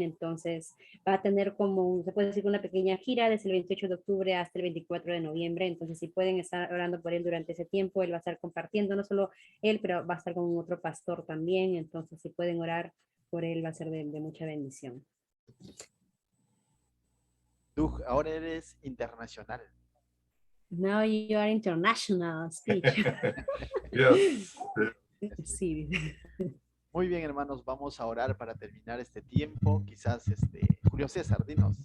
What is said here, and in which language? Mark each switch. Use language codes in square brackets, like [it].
[es] Entonces va a tener se puede decir, una pequeña gira desde el 28 de octubre hasta el 24 de noviembre. Entonces si pueden estar orando por él durante ese tiempo, él va a estar compartiendo, no solo él, pero va a estar con otro pastor también. Entonces si pueden orar por él, va a ser de mucha bendición. Tú ahora eres internacional. [en] Now you are international speech. Yes. [es] Sí. Muy bien, hermanos, vamos a orar para terminar este tiempo. Quizás, Julio César, dinos.